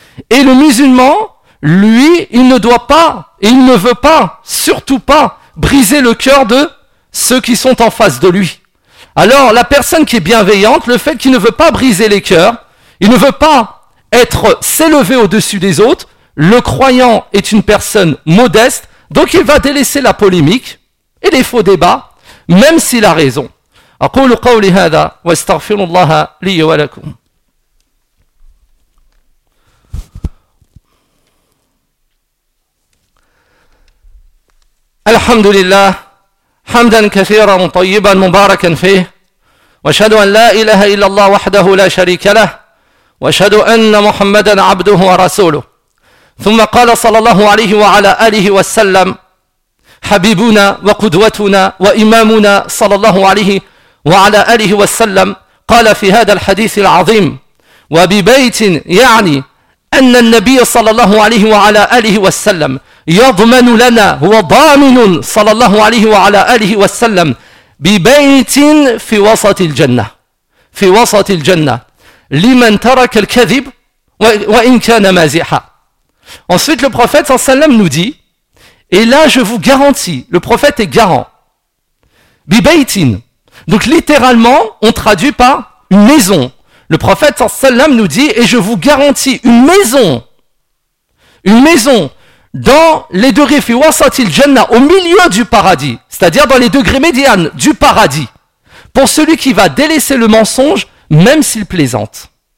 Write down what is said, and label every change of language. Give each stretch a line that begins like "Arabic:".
French: Et le musulman, lui, il ne doit pas, et il ne veut pas, surtout pas, briser le cœur de ceux qui sont en face de lui. Alors, la personne qui est bienveillante, le fait qu'il ne veut pas briser les cœurs, il ne veut pas s'élever au-dessus des autres, le croyant est une personne modeste, donc il va délaisser la polémique et les faux débats, même s'il a raison.
Arabic: أقول قولي هذا واستغفر الله لي ولكم الحمد لله حمدا كثيرا طيبا مباركا فيه واشهد أن لا إله إلا الله وحده لا شريك له واشهد أن محمدا عبده ورسوله ثم قال صلى الله عليه وعلى آله وسلم حبيبنا وقدوتنا وإمامنا صلى الله عليه وعلى آله وسلم قال في هذا الحديث العظيم وببيت يعني أن النبي صلى الله عليه وعلى آله وسلم يضمن لنا هو ضامن صلى الله عليه وعلى آله وسلم ببيت في وسط الجنة في وسط الجنة لمن ترك الكذب وإن كان مازحا.
French: Ensuite, le prophète
Arabic: صلى الله عليه وسلم
French: nous dit, et là je vous garantis, le prophète est garant,
Arabic: ببيت.
French: Donc littéralement, on traduit par une maison. Le prophète
Arabic: sallallahu alayhi wa sallam
French: nous dit, et je vous garantis une maison dans les degrés
Arabic: fi wasatil jannah,
French: au milieu du paradis, c'est-à-dire dans les degrés médianes du paradis, pour celui qui va délaisser le mensonge, même s'il plaisante.